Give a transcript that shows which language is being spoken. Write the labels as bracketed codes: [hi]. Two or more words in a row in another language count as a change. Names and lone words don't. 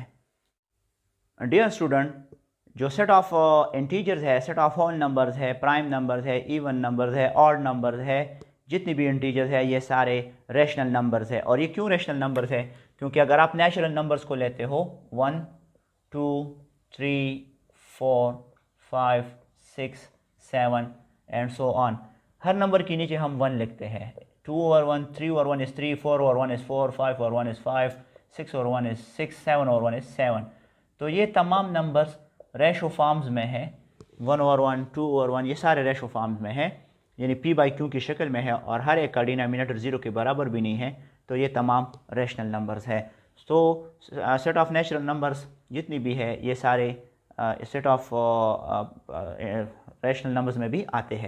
[en] dear student, [hi] जो [en] set of integers [hi] है, [en] set of whole numbers [hi] है, [en] prime numbers [hi] है, [en] even numbers [hi] है, [en] odd numbers [hi] है, जितनी भी इंटीजर्स है ये सारे [en] rational numbers [hi] है। और ये क्यों [en] rational numbers [hi] है? क्योंकि अगर आप [en] natural numbers [hi] को लेते हो 1, 2, 3, 4, 5, 6, 7 [en] and so on, [hi] हर नंबर के नीचे हम 1 लिखते हैं। [en] 2 over 1, 3 over 1 is 3, 4 over 1 is 4, 5 over 1 is 5, 6 over 1 is 6, 7 over 1 is 7। [hi] तो ये तमाम नंबर्स [en] ratio forms [hi] में है, 1 over 1, 2 over 1, ये सारे [en] ratio forms [hi] में है, यानी p बाई क्यू की शक्ल में है, और हर एक का डिनोमिनेटर 0 के बराबर भी नहीं है, तो ये तमाम [en] rational numbers [hi] है। तो [en] set of natural numbers [hi] जितनी भी है ये सारे [en] set of rational numbers [hi] में भी आते हैं।